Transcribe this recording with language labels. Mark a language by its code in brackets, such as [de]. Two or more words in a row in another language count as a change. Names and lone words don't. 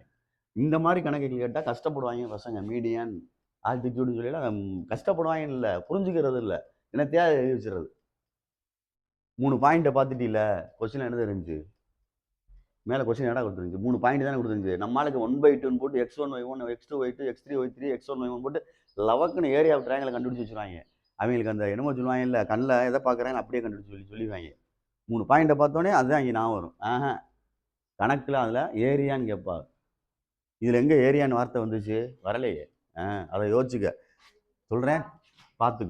[ta] இந்த மாதிரி கணக்குகள் கேட்டால் கஷ்டப்படுவாங்க பசங்க. [en] median altitude [ta] சொல்லிலாம் கஷ்டப்படுவாங்க, இல்லை புரிஞ்சுக்கிறது இல்லை, என்னத்தையா எழுதி வச்சுறது. 3 பாயிண்ட்டை பார்த்துட்டில்ல, கொஸ்டின் என்ன இருந்துச்சு? மேலே கொஸ்டின் என்ன கொடுத்துருந்துச்சு? 3 பாயிண்ட் தானே கொடுத்துருந்துச்சு. நம்மளுக்கு 1/2ன்னு போட்டு x1 y1 x2 y2 x3 y3 x1 y1 போட்டு லவக்குன்னு [en] area of triangle [ta] கண்டுபிடிச்சி வச்சுருவாங்க. அவங்களுக்கு அந்த என்னமோ சொல்லுவாங்க இல்லை, கண்ணில் எதை பார்க்குறாங்க அப்படியே கண்டுபிடிச்சி சொல்லிடுவாங்க. 3 பாயிண்ட்டை பார்த்தோன்னே அதுதான் இங்கே நான் வரும். கணக்கில் அதில் ஏரியான்னு கேட்பாங்க. இதில் எங்கே ஏரியான்னு வார்த்தை வந்துச்சு? வரலையே. அதை யோசிச்சுக்க, சொல்கிறேன் பார்த்துக்க.